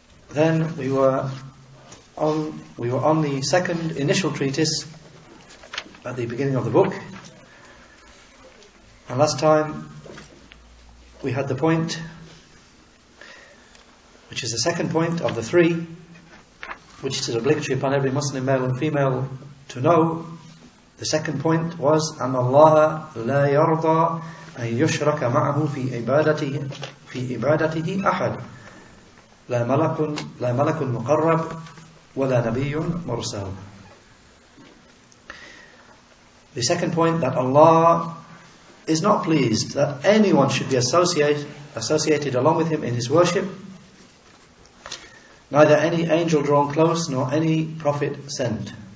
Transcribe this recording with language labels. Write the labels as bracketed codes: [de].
[en] Then we were on the second initial treatise at the beginning of the book, and last time we had the point, which is the second point of the three, which is obligatory upon every Muslim male and female to know. The second point was [ar] أن الله لا يرضى أن يشرك معه في عبادته أحد لا ملك مقرب ولا نبي مرسل. [en] The second point, that Allah is not pleased that anyone should be associated along with Him in His worship, neither any angel drawn close nor any prophet sent.